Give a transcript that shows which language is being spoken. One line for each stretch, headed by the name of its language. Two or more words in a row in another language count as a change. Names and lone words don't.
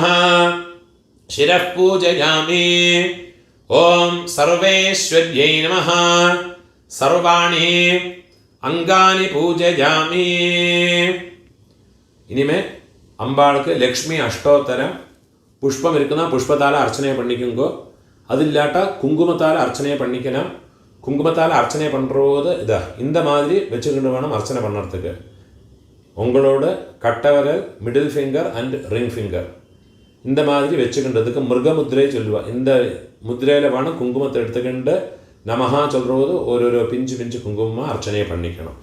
Sanskrit: शिरः पूजयामि। ॐ सर्वेश्वर्यै नमः। सर्वाणि अंगानि पूजयामि।
Tamil: இனிமே அம்பாளுக்கு லக்ஷ்மி அஷ்டோத்தரம் புஷ்பம் இருக்குன்னா புஷ்பத்தால அர்ச்சனை பண்ணிக்குங்கோ அதில்லாட்டா குங்குமத்தால அர்ச்சனை பண்ணிக்கணும். குங்குமத்தால் அர்ச்சனை பண்ணுறது இதா இந்த மாதிரி வச்சுக்கிட்டு வேணும் அர்ச்சனை பண்ணுறதுக்கு. உங்களோட கட்டவரல்,
English: middle finger and ring finger
Tamil: இந்த மாதிரி வச்சுக்கின்றதுக்கு மிருகமுத்திரை சொல்லுவா. இந்த முத்திரையில் வேணும் குங்குமத்தை எடுத்துக்கிண்டு நமஹா சொல்கிறது ஒரு பிஞ்சு பிஞ்சு குங்குமமாக அர்ச்சனை பண்ணிக்கணும்.